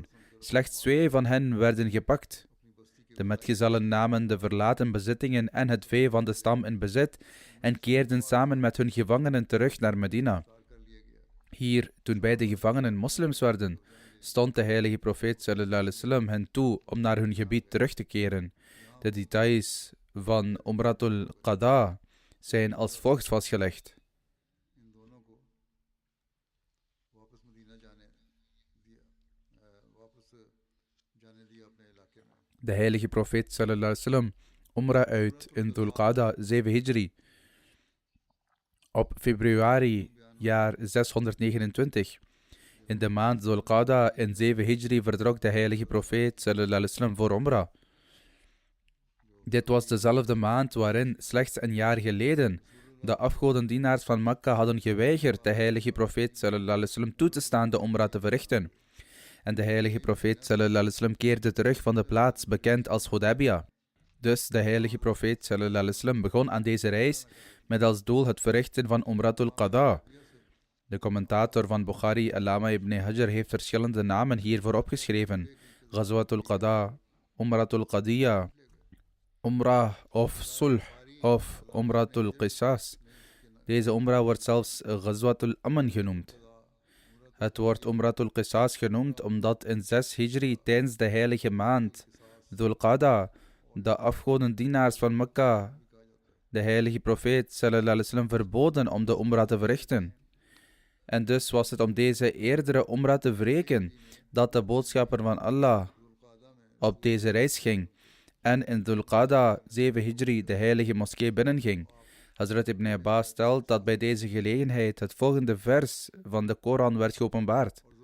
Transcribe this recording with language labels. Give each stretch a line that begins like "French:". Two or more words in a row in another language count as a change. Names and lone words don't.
Dutch: Slechts 2 van hen werden gepakt. De metgezellen namen de verlaten bezittingen en het vee van de stam in bezit en keerden samen met hun gevangenen terug naar Medina. Hier, toen beide gevangenen moslims werden, stond de heilige profeet
Arabic: صلى الله عليه وسلم
Dutch: hen toe om naar hun gebied terug te keren. De details van Umratul Qada zijn als volgt vastgelegd. De heilige profeet
Arabic: صلى الله عليه وسلم
Dutch: Umrah uit in Dhul Qada 7 Hijri. Op februari jaar 629. In de maand Dhul Qada in 7 Hijri vertrok de heilige profeet
Arabic: صلى الله عليه وسلم
Dutch: voor Umrah. Dit was dezelfde maand waarin slechts een jaar geleden de afgodendienaars van Mekka hadden geweigerd de heilige profeet
Arabic: صلى الله عليه وسلم
Dutch: toe te staan de Umrah te verrichten. En de heilige profeet
Arabic: صلى الله عليه وسلم
Dutch: keerde terug van de plaats bekend als Hudaybiyah. Dus de heilige profeet
Arabic: صلى الله عليه وسلم
Dutch: begon aan deze reis met als doel het verrichten van Umratul Qada. De commentator van Bukhari, Allama ibn Hajar, heeft verschillende namen hiervoor opgeschreven. Ghazwatul Qada, Umratul Qadiyya, Umrah of Sulh of Umratul Qisas. Deze Umrah wordt zelfs Ghazwatul Aman genoemd. Het wordt Umratul Qisas genoemd omdat in 6 Hijri tijdens de heilige maand Dhul Qada de afgodendienaars van Mekka de heilige profeet
Arabic: صلى الله عليه وسلم
Dutch: verboden om de umrah te verrichten. En dus was het om deze eerdere umrah te wreken dat de boodschapper van Allah op deze reis ging en in Dhul Qada 7 Hijri de heilige moskee binnenging. Hazrat ibn Abbas stelt dat bij deze gelegenheid het volgende vers van de Koran werd geopenbaard.